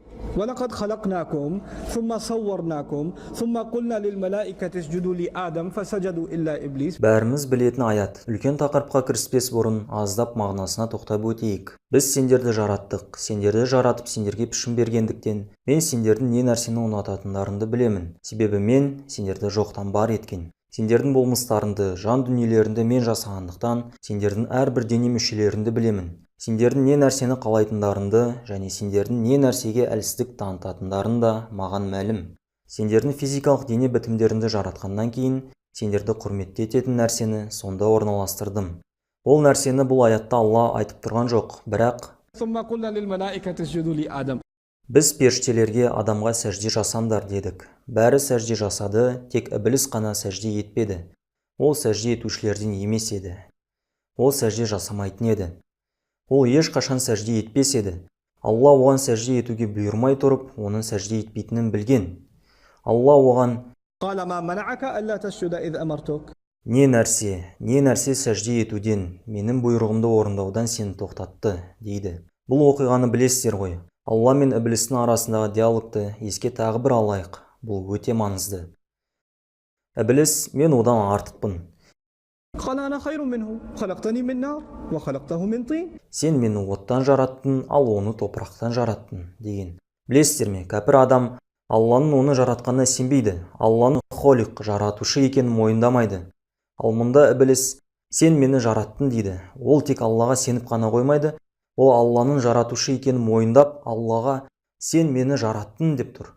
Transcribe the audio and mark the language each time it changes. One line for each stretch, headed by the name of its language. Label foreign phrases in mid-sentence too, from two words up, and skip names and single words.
Arabic: وَلَقَدْ خَلَقْنَاكُمْ ثُمَّ صَوَّرْنَاكُمْ ثُمَّ قُلْنَا لِلْمَلَائِكَةِ اسْجُدُوا لِآدَمَ فَسَجَدُوا إِلَّا إِبْلِيسَ.
Kazakh: Бәріміз білетін аят. Үлкен тақырыпқа кіріспес бұрын аздап мағынасына тоқтап өтейік. Біз сендерді жараттық. Сендерді жаратып сендерге пішін бергендіктен, мен сендердің не нәрсені ұнататындарыңды білемін. Себебі мен сендерді жоқтан бар еткен. Сендердің болмыстарыңды, жан дүниелеріңді мен жасағандықтан, сендердің әрбір дене мүшелеріңді білемін. Сендердің не нәрсені қалайтындарыңды және сендердің не нәрсеге әлсіздік танытатындарың да маған мәлім. Сендердің физикалық дене бітімдеріңді жаратқаннан кейін, сендерді құрметті ететін нәрсені сонда орналастырдым. Ол нәрсені бұл аятта Алла айтып тұрған жоқ, бірақ
Arabic: ثُمَّ قُلْنَا لِلْمَلَائِكَةِ اسْجُدُوا لِآدَمَ.
Kazakh: біз періштелерге адамға сәжде жасаңдар дедік. Бәрі сәжде жасады, тек Ібліс қана сәжде етпеді. Ол сәжде етушілерден емес еді. Ол сәжде жасамайтын еді. Ол ешқашан сәжде етпес еді. Алла оған сәжде етуге бұйырмай тұрып, оның сәжде етпейтінін білген. Алла оған
Arabic: قَالَ مَا مَنَعَكَ أَلَّا تَسْجُدَ إِذْ أَمَرْتُكَ.
Kazakh: не нәрсе сәжде етуден, менің бұйрығымды орындаудан сені тоқтатты, дейді. Бұл оқиғаны білесіздер ғой. Алла мен Іблістің арасындағы диалогты еске тағы бір алайық. Бұл өте маңызды. Ібліс, мен одан артықпын.
Arabic: قَالَ أَنَا خَيْرٌ مِنْهُ خَلَقْتَنِي مِنْ نَارٍ وَخَلَقْتَهُ مِنْ طِينٍ.
Kazakh: Сен мені оттан жараттың, ал оны топырақтан жараттың, деген. Білесіздер ме, кәпір адам Алланың оны жаратқанына сенбейді. Алланың холик, жаратушы екенін мойындамайды. Ал мұнда Ібліс, сен мені жараттың дейді. Ол тек Аллаға сеніп қана қоймайды, ол Алланың жаратушы екенін мойындап, Аллаға сен мені жараттың деп тұр.